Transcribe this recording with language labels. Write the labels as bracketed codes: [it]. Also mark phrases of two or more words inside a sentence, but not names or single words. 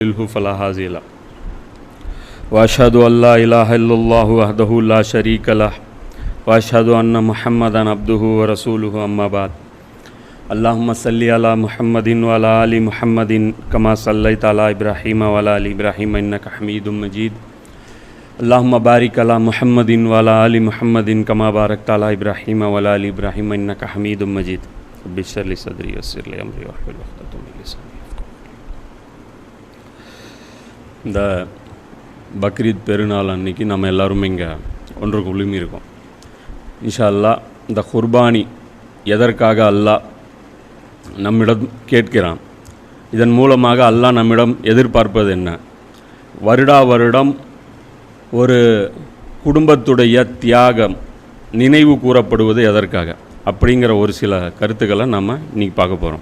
[ar] فلا هادي له واشهد ان لا اله الا الله وحده لا شريك له واشهد ان محمدا عبده ورسوله اما بعد اللهم صل على محمد وعلى ال محمد كما صليت على ابراهيم وعلى ال ابراهيم انك حميد مجيد اللهم بارك على محمد وعلى ال محمد كما باركت على ابراهيم وعلى ال ابراهيم انك حميد مجيد رب اشرح لي صدري ويسر لي امري واحلل عقدة من لساني. [ta] இந்த பக்ரீத் பெருநாள் அன்னைக்கு நம்ம எல்லோரும் இங்கே ஒன்றுக்கு உளுமி இருக்கோம். [ar] إن شاء الله [ta] இந்த குர்பானி எதற்காக அல்லாஹ் நம்மிடம் கேட்கிறான், இதன் மூலமாக அல்லாஹ் நம்மிடம் எதிர்பார்ப்பது என்ன, வருடா வருடம் ஒரு குடும்பத்துடைய தியாகம் நினைவு கூறப்படுவது எதற்காக அப்படிங்கிற ஒரு சில கருத்துக்களை நம்ம இன்றைக்கி பார்க்க போகிறோம்.